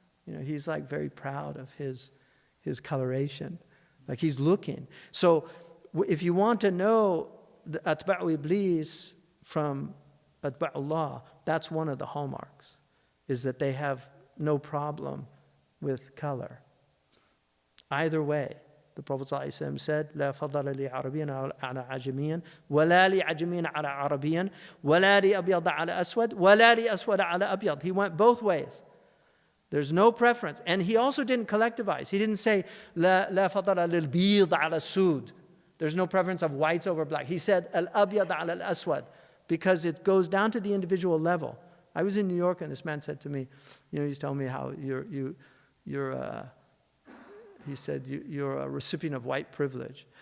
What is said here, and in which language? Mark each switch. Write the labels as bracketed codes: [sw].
[en] You know, he's like very proud of his coloration. Like he's looking. So if you want to know the Atba'u Iblis from Atba'ullah, that's one of the hallmarks, is that they have no problem with color. Either way, the Prophet ﷺ said, [ar] لا فضل لعربيا على عجميا ولا لعجميا على عربيا ولا لأبيض على أسود ولا لأسود على أبيض. [en] He went both ways. There's no preference. And he also didn't collectivize. He didn't say, [ar] لا فضل للبيض على السود. [en] There's no preference of whites over black. He said, al-abyad al-aswad, because it goes down to the individual level. I was in New York and this man said to me, you know, he's telling me how he said, you're a recipient of white privilege.